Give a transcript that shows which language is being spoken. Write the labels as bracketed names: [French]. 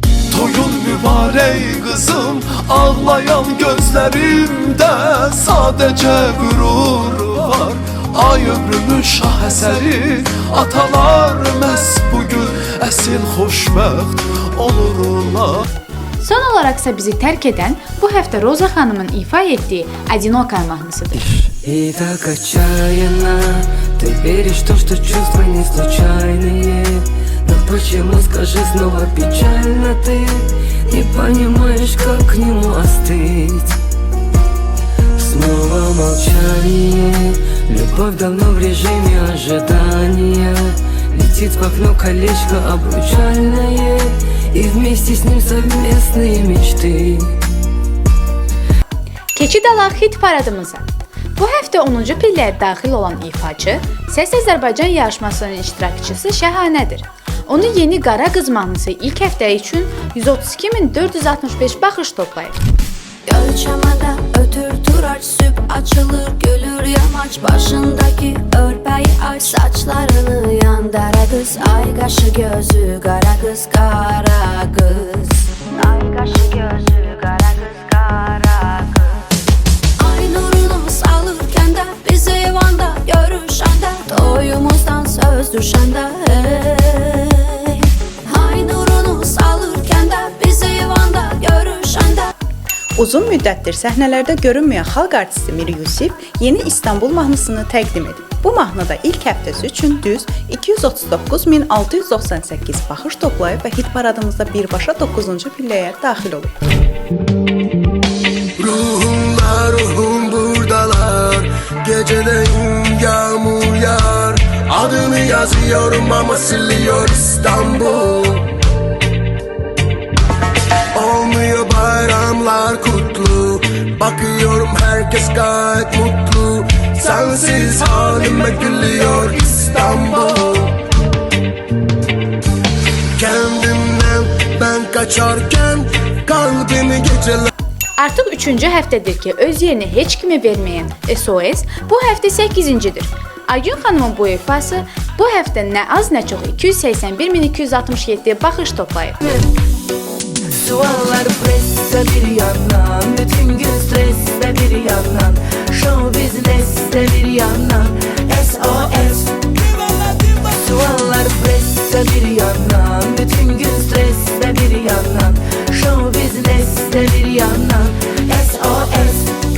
[Azerbaijani] Toyun mübarək qızım, ağlayan gözlərimdə sadəcə qürur var. Ay ömrümün şah əsəri, atalar məhz bugün əsil xoşbəxt olurlar. Son olaraqsa bizi tərk edən bu həftə Roza xanımın ifa etdiyi Одинокая mahnısıdır. [Russian] И так отчаянно ты веришь в то, что чувства не случайные. Но почему, скажи, снова печально ты не понимаешь, как к нему остыть? Снова молчание, любовь давно в режиме ожидания. Летит в окно колечко обручальное, и вместе с ним совместные мечты. [Azerbaijani] Keçid alaq hit paradımıza. Bu həftə 10-cu pilləyə daxil olan ifaçı Səs Azərbaycan yarışmasının iştirakçısı Şəhanədir. Onun yeni Qara Qız mahnısı ilk həftə üçün 132.465 baxış toplayıb. Göl çamada ötür turaç, süp açılır gülür yamaç, başındaki örpeyi aç, saçlarını yandara kız, ay kaşı gözü kara kız, kara kız. Ay kaşı gözü kara kız, kara kız. Ay nurunu salırken de biz eyvanda görüşende, toyumuzdan söz düşende hey. Ay nurunu salırken de biz eyvanda görüşende. Uzun müddətdir səhnələrdə görünməyən xalq artisti Mir Yusif yeni İstanbul mahnısını təqdim edib. Bu mahnıda ilk həftəsi üçün düz 239.698 baxış toplayıb və hit paradımızda birbaşa 9-cu pilləyə daxil olub. [Turkish] Ruhum buradalar, geceleyin yağmur yağar, adını yazıyorum ama siliyor İstanbul. Olmuyor bayramlar kutlu, bakıyorum herkes gayet mutlu, sensiz halime gülüyor İstanbul. Kendimden ben kaçarken kalbimi geceler. [Azerbaijani] Artıq 3-cü həftədir ki, öz yerini heç kimə verməyən SOS bu həftə 8-cidir. Aygün xanımın bu ifası bu həftə nə az nə çox 281.267 baxış toplayıb. Suallar presse bir yandan, bütün gün stresse bir yandan. Show biznesde bir yandan SOS Suallar presse bir yandan Bütün gün streste bir yandan Show biznesde bir yandan SOS